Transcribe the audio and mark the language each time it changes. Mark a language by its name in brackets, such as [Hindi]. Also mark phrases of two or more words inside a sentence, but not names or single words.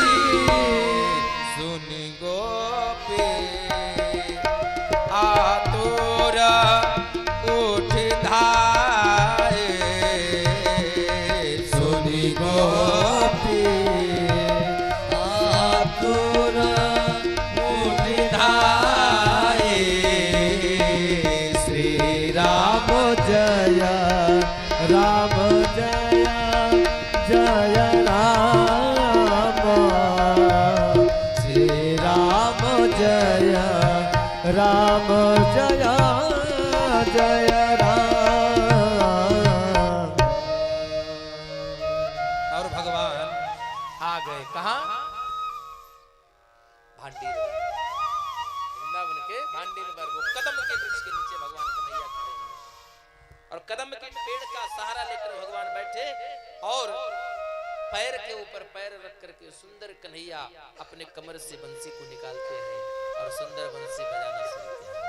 [Braj] सुन गोपी आतुर उठ धाए, सुनि गोपी आतुर उठ धाए, [Hindi] श्री राम जय राम जय जय राम, श्री राम जय राम जय जय राम। और भगवान आ गए कहां? भांडीर वृंदावन के भांडीर पर, वो कदम के वृक्ष के नीचे भगवान कन्हैया खड़े हैं और कदम के पेड़ का सहारा लेकर भगवान बैठे और पैर के ऊपर पैर रख करके सुंदर कन्हैया अपने कमर से बंसी को निकालते हैं और सुंदर बंसी बजाना शुरू किया।